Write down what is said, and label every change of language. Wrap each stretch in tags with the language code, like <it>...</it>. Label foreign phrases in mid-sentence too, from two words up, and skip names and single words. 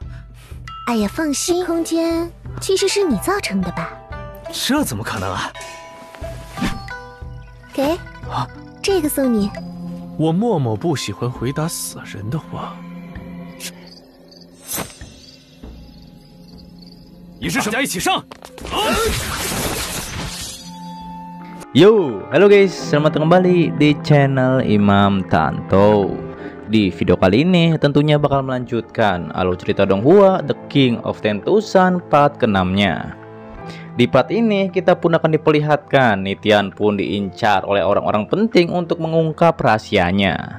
<zh>哎呀，放心，空间其实是你造成的吧？这怎么可能啊？给，这个送你。我默默不喜欢回答死人的话。仪式大家一起上。</zh> <id>Yo, halo guys, selamat kembali di channel Imam Tanto. Di video kali ini tentunya bakal melanjutkan alur cerita Donghua The King of Tentusan part ke-6-nya. Di part ini kita pun akan diperlihatkan Nitian pun diincar oleh orang-orang penting untuk mengungkap rahasianya.</id>